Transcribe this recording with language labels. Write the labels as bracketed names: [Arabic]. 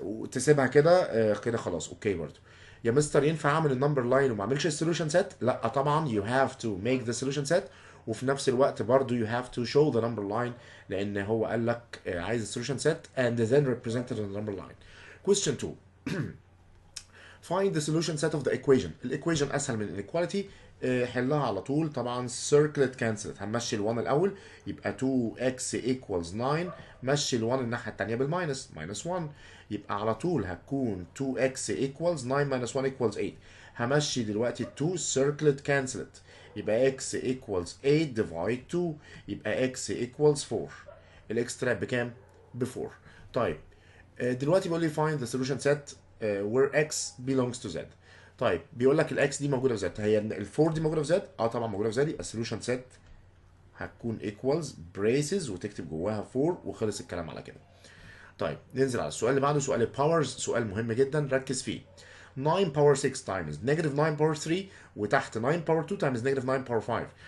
[Arabic] تسيبها كده كده خلاص اوكي. برضو يا مستر ينفع اعمل النمبر لاين وما اعملش السوليوشن سيت؟ لا طبعا [English] you have to make the solution set، [Arabic] وفي نفس الوقت برضو [English] you have to show the number line [Arabic] لان هو قال لك عايز السوليوشن سيت [English] and then represented on the number line. question 2 find the solution set of the equation. [Arabic] الايكويشن اسهل من inequality، حلها على طول طبعا. [English] circle it cancel it. [Arabic] هنمشي ال1 الاول، يبقى [English] 2x equals 9. [Arabic] مشي ال1 الناحيه الثانيه بالماينس minus 1، يبقى على طول هتكون [English] 2x equals 9 minus 1 equals 8. [Arabic] همشي دلوقتي ال 2 [English] circle it cancel it، [Arabic] يبقى [English] x equals 8 divide 2، [Arabic] يبقى [English] x equals 4. [Arabic] الاكس طلع بكام؟ ب 4. طيب دلوقتي بيقول لي [English] find the solution set where x belongs to z. [Arabic] طيب بيقول لك الاكس دي موجوده في z، هي ال4 دي موجوده في z؟ اه طبعا موجوده في z. يبقى السوليوشن سيت هتكون [English] equals braces [Arabic] وتكتب جواها 4 وخلص الكلام على كده. طيب ننزل على السؤال اللي بعده، سؤال الباورز. سؤال مهم جدا ركز فيه. 9 باور 6 تايمز نيجاتيف 9 باور 3، وتحت 9 باور 2 تايمز نيجاتيف 9 باور 5.